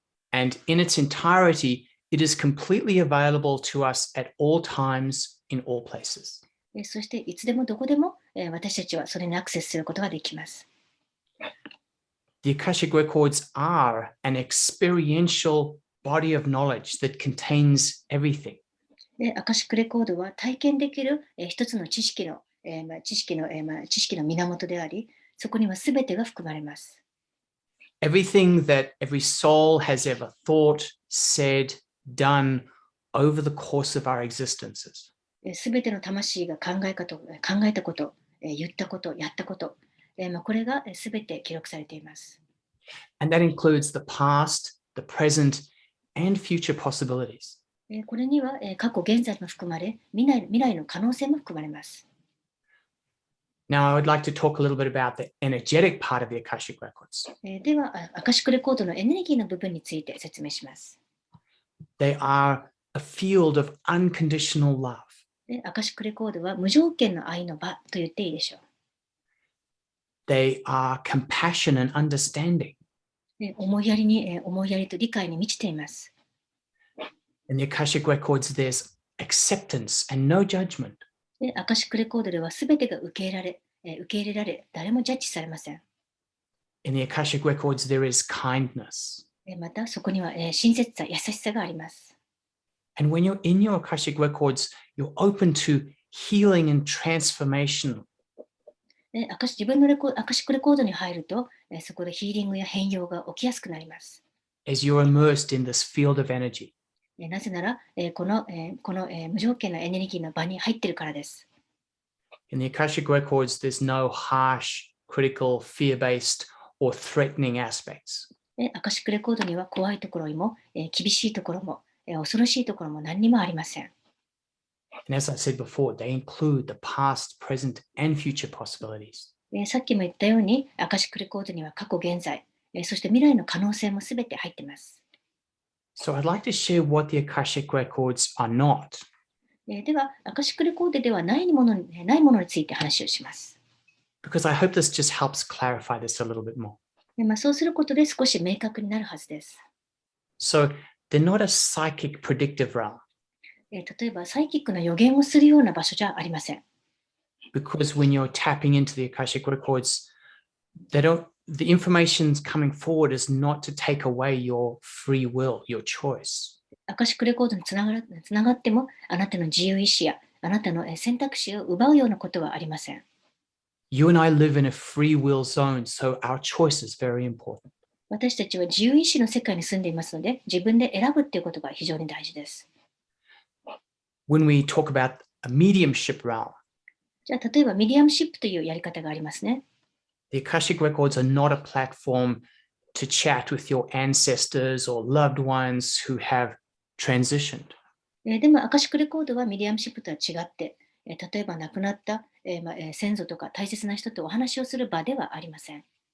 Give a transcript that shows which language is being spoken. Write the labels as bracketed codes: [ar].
[en] And in its entirety, it is completely available to us at all times, in all places. [ja] そしていつでもどこでも私たちはそれにアクセスすることができます。 [en] The Akashic Records are an experiential body of knowledge that contains everything. [ja] でアカシックレコードは体験できる一つの知識の源であり、そこには全てが含まれます。 [en] Everything that every soul has ever thought, said, done over the course of our existences. [ja] すべての魂が考えたこと、言ったこと、やったこと、これがすべて記録されています。 [en] And that includes the past, the present, and future possibilities. [ja] これには過去、現在も含まれ、未来の可能性も含まれます。 [en] Now, I would like to talk a little bit about the energetic part of the Akashic Records. [ja] では、アカシックレコードのエネルギーの部分について説明します。 [en] They are a field of unconditional love. [ja] アカシックレコードは無条件の愛の場と言っていいでしょう。 [en] They are compassion and understanding. [ja] 思いやりと理解に満ちています。 [en] In the Akashic Records, there's acceptance and no judgment. [ja] アカシックレコードでは全てが受け入れられ、誰もジャッジされません。 [en] In the Akashic Records, there is kindness. [ja] また、そこには親切さ、優しさがあります。 [en] And when you're in your Akashic Records, you're open to healing and transformation. [ja] 自分のアカシックレコードに入ると、そこでヒーリングや変容が起きやすくなります。 [en] As you're immersed in this field of energy. [ja] なぜなら、この無条件のエネルギーの場に入っているからです。 [en] In the Akashic Records, there's no harsh, critical, fear-based, or threatening aspects. [ja] アカシックレコードには怖いところも、厳しいところも、恐ろしいところも何にもありません。 [en] And as I said before, they include the past, present, and future possibilities. [ja] さっきも言ったように、アカシックレコードには過去、現在、そして未来の可能性もすべて入っています。 [en] So I'd like to share what the Akashic Records are not. [ja] では、アカシックレコードではないものについて話をします。 [en] Because I hope this just helps clarify this a little bit more. [ja] そうすることで少し明確になるはずです。 [en] So they're not a psychic predictive realm. [ja] 例えば、サイキックの予言をするような場所じゃありません。 [en] Because when you're tapping into the Akashic Records, the information coming forward is not to take away your free will, your choice. [ja] アカシックレコードにつながっても、あなたの自由意志やあなたの選択肢を奪うようなことはありません。 [en] You and I live in a free will zone, so our choice is very important. [ja] 私たちは自由意志の世界に住んでいますので、自分で選ぶっていうことが非常に大事です。 [en] When we talk about a mediumship realm, [ja] じゃあ、例えばミディアムシップというやり方がありますね。 [en] the Akashic Records are not a platform to chat with your ancestors or loved ones who have transitioned. [ja] でも、アカシックレコードはミディアムシップとは違って、例えば亡くなった先祖とか大切な人とお話をする場ではありません。